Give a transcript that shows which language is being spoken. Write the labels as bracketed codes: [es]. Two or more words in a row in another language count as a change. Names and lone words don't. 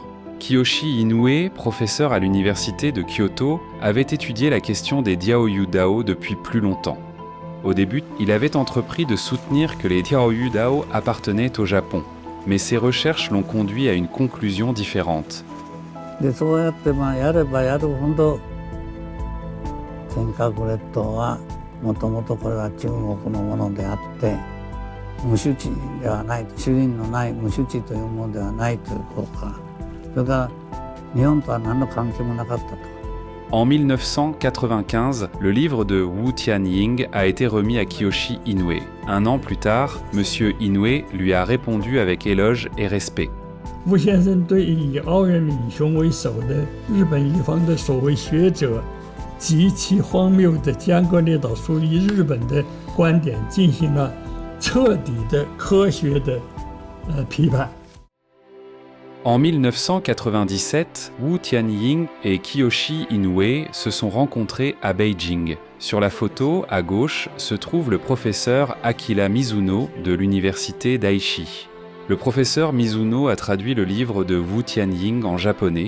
[fr] Kiyoshi Inoue, professeur à l'université de Kyoto, avait étudié la question des Diaoyu Dao depuis plus longtemps. Au début, il avait entrepris de soutenir que les Diaoyu Dao appartenaient au Japon, mais ses recherches l'ont conduit à une conclusion différente. [ja] でそうやってやればやるほど尖閣列島はもともとこれは中国のものであって無主地ではない主人のない無主地というものではないということからそれから日本とは何の関係もなかったと。 [fr] En 1995, le livre de Wu Tianying a été remis à Kiyoshi Inoue. Un an plus tard, M. Inoue lui a répondu avec éloge et respect. [zh] 吴先生对以奥原敏雄为首的日本一方的所谓学者极其荒谬的江国列岛属于日本的观点进行了彻底的科学的批判。 [fr] En 1997, Wu Tianying et Kiyoshi Inoue se sont rencontrés à Beijing. Sur la photo, à gauche, se trouve le professeur Akira Mizuno de l'université Daishi. Le professeur Mizuno a traduit le livre de Wu Tianying en japonais.